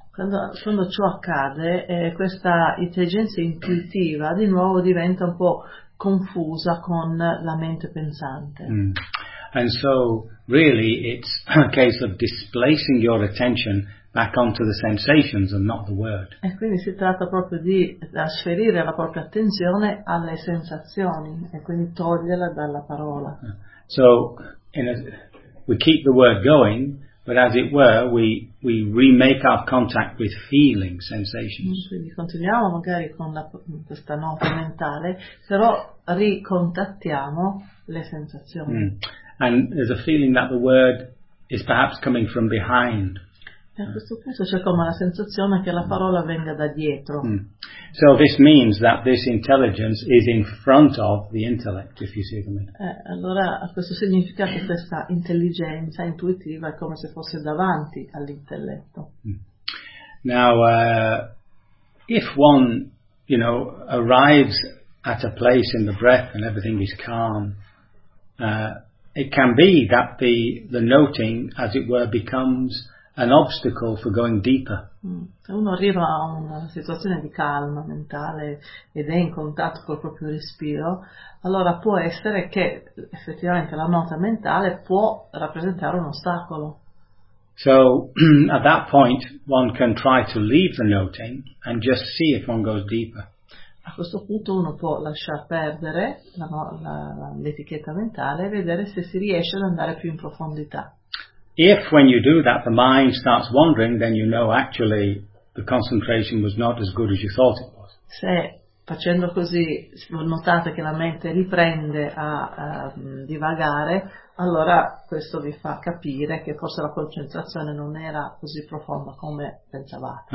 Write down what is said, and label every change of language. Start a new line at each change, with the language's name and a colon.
Italian: Quando ciò accade, questa intelligenza intuitiva di nuovo diventa un po' confusa con la mente pensante.
English: And so really it's a case of displacing your attention back onto the sensations and not the word.
Italian: E quindi si tratta proprio di trasferire la propria attenzione alle sensazioni e quindi toglierla dalla parola.
English: So we keep the word going, but as it were, we remake our contact with feeling, sensations.
Italian: Quindi continuiamo magari con questa nota mentale, però ricontattiamo le sensazioni. Mm.
English: And there's a feeling that the word is perhaps coming from behind.
Italian: E a questo punto c'è come la sensazione che la parola venga da dietro. Mm.
English: So this means that this intelligence is in front of the intellect, if you see what I mean.
Italian: Allora questo significa che questa intelligenza intuitiva è come se fosse davanti all'intelletto. Mm.
English: Now, if one, you know, arrives at a place in the breath and everything is calm, it can be that the noting, as it were, becomes an obstacle for going deeper.
Italian: Se uno arriva a una situazione di calma mentale ed è in contatto col proprio respiro, allora può essere che effettivamente la nota mentale può rappresentare un ostacolo.
English: So at that point one can try to leave the noting and just see if one goes deeper.
Italian: A questo punto uno può lasciar perdere l'etichetta mentale e vedere se si riesce ad andare più in profondità.
English: If when you do that the mind starts wandering, then you know actually the concentration was not as good as you thought it was.
Italian: Se facendo così notate che la mente riprende a divagare, allora questo vi fa capire che forse la concentrazione non era così profonda come pensavate.